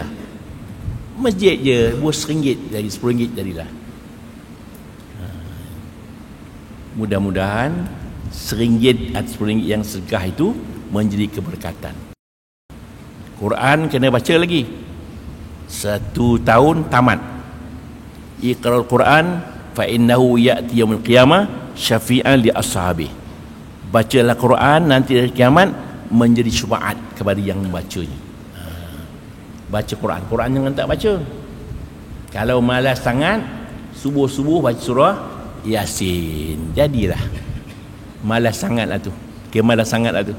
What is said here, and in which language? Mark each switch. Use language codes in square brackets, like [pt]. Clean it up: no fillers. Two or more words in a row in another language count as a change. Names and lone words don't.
[ms] Masjid je RM10 jadi RM10 jadilah. Mudah-mudahan RM1 atau RM10 yang sedekah itu menjadi keberkatan. Quran kena baca lagi 1 tahun tamat. [ar] اقرءوا القرآن فإنه يأتي يوم القيامة شفيعا لأصحابه. [ms] Bacalah Quran, nanti hari kiamat menjadi syafaat kepada yang membacanya. Baca Quran. Quran jangan tak baca. Kalau malas sangat, subuh-subuh baca surah Yasin, jadilah. Malas sangatlah tu. Malas sangatlah tu.